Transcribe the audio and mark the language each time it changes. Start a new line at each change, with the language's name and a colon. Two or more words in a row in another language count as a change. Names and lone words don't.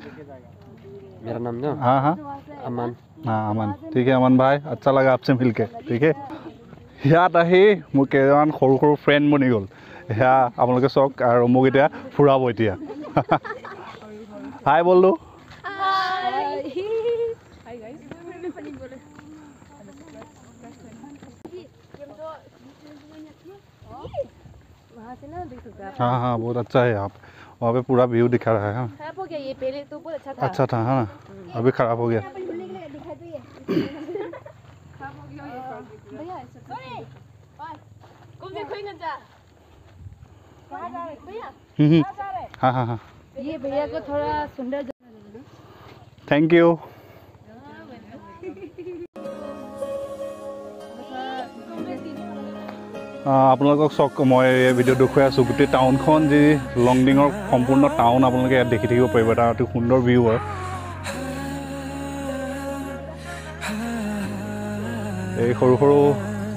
Hindi: मेरा नाम ना हाँ हाँ अमन हाँ अमन ठीक है अमन भाई अच्छा लगा आपसे मिलके ठीक है
Assamese: ইয়াত আহি মোৰ কেইজন সৰু সৰু ফ্ৰেণ্ড বনি গ'ল সেয়া আপোনালোকে চাওক আৰু মোক এতিয়া ফুৰাব এতিয়া
Hindi: हाय बोलो हाँ हाँ बहुत अच्छा है आप वहाँ पे पूरा व्यू दिखा रहा है हाँ खराब हो गया ये पहले तो बहुत अच्छा था अच्छा था हाँ अभी खराब हो गया भैया कौन से कोई ना जा कहाँ जा रहे भैया हाँ हाँ हाँ ये भैया को थोड़ा सुंदर
English: thank you
Assamese: আপোনালোকক চাওক মই এই ভিডিঅ' দেখুৱাই আছোঁ গোটেই টাউনখন যি লংডিঙৰ সম্পূৰ্ণ টাউন আপোনালোকে ইয়াত দেখি থাকিব পাৰিব এটা অতি সুন্দৰ ভিউ হয় এই সৰু সৰু যি